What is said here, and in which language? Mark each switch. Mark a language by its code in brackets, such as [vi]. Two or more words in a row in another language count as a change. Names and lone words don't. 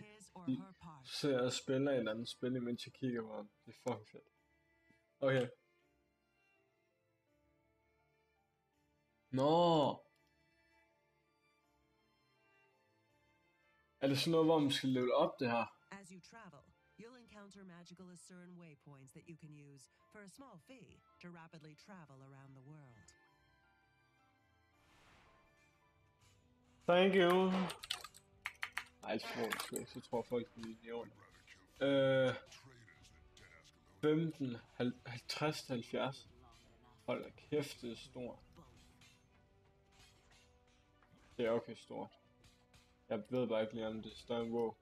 [da] De ser og spiller et eller andet spil, mens jeg kigger på ham. Det er fucking fedt. Okay. Nå! Er det sådan noget, hvor man skal level op det her? [en] As you travel, you'll encounter magical Asuran waypoints that you can use for a small fee to rapidly travel around the world. Thank you. [da] Ej, så tror folk på millioner. 15, 50, 70. Hold da kæft, det er stort. Det er okay stort. Jeg ved bare ikke lige om det er større end WoW.